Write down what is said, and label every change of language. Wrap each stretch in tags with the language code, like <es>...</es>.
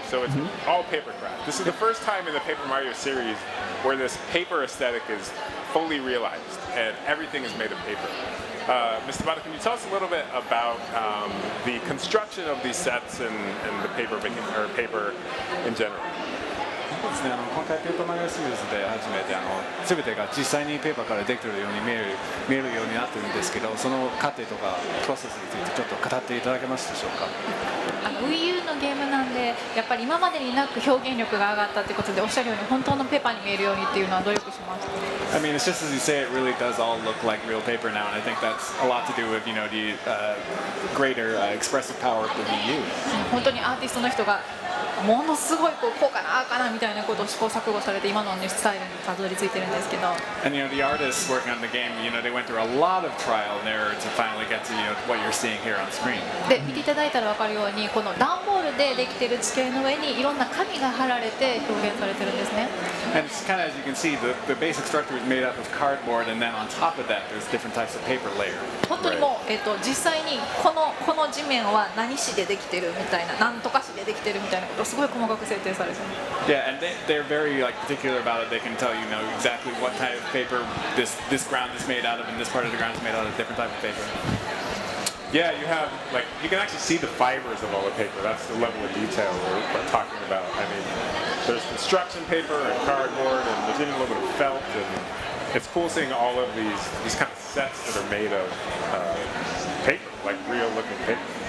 <en>So it's all paper craft. This is the first time in the Paper Mario series where this paper aesthetic is fully realized and everything is made of paper. Mr. Bada, can you tell us a little bit about the construction of these sets and the paper making, or paper in general?</en> <ja>そうですね、今回ペーパーマリオシリーズで初めて全てが実際にペーパーからできているように見えるようになってるんですけど、その過程とかプロセスについてちょっと語っていただけますでしょうか。 Wii U のゲームなんで、やっぱり今までになく表現力が上がったってことで、おっしゃるように本当のペーパーに見えるようにっていうのは努力しました。</ja> <en>I mean, it's just as you say, it really does all look like real paper now, and I think that's a lot to do with the greater expressive power of the Wii U.</en> <ja>本当にアーティストの人がものすごいこうかなああかなみたいなことを試行錯誤されて今のスタイルにたどり着いてるんですけど。</ja> <en>And the artists working on the game, they went through a lot of trial and error to finally get to what you're seeing here on screen.</en> <ja>で見ていただいたら分かるように、この段ボールでできている地形の上にいろんな紙が貼られて表現されてるんですね。</ja> <en>And it's kind of, as you can see, the basic structure is made up of cardboard, and then on top of that, there's different types of paper layer.</en> <ja>本当にもう、実際にこの地面は何紙でできてるみたいな、なんとか紙でできてるみたいなことをすごい細かく設定されてる。</ja> <en>Yeah, and they're very particular about it. They can tell exactly what type of paper this ground is made out of, and this part of the ground is made out of a different type of paper. Yeah, you can actually see the fibers of all the paper. That's the level of detail we're talking about. I mean, there's construction paper and cardboard, and there's even a little bit of felt, and it's cool seeing all of these kind of sets that are made of paper, like real-looking paper.</en>